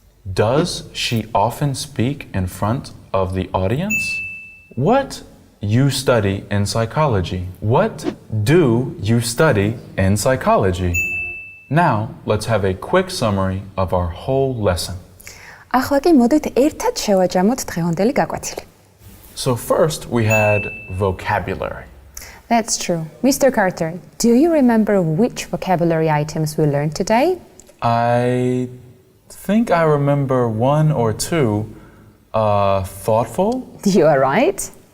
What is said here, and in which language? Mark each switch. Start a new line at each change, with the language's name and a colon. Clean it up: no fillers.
English: Does she often speak in front of the audience? What you study in psychology? What do you study in psychology? Now, let's have a quick summary of our whole lesson.
Georgian: ახლა კი მოდით ერთად შევაჯამოთ დღევანდელი გაკვეთილი.
English: So first, we had vocabulary. That's true. Mr. Carter, do you remember which vocabulary items we learned today? I think I remember one or two. Thoughtful. You are right.